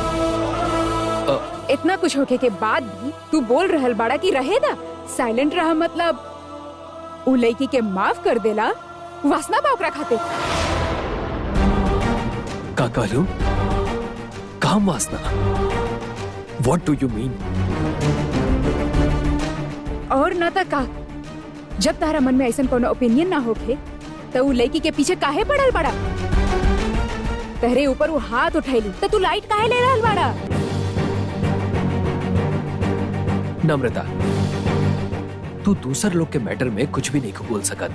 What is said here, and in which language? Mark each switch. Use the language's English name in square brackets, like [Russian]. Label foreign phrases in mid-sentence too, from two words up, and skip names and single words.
[Bhojpuri] इतना कुछ होके के बाद भी तू बोल रहल बाड़ा कि रहेदा साइलेंट रहा, मतलब उ लड़की के माफ कर देला वासना बा ओकरा खाते। का कहलू? काम वासना? [English] What do you mean? [Bhojpuri] और न त का, जब तारा मन में ऐसा कोनो ओपिनियन ना होखे तो उ लड़की के पीछे काहे पड़ल बड़ा? तहरे ऊपर वो हाथ उठैली तो तू लाइट काहे ले रहल बड़ा? नम्रता तू दूसर लोग के मैटर में कुछ भी नहीं बोल सकत।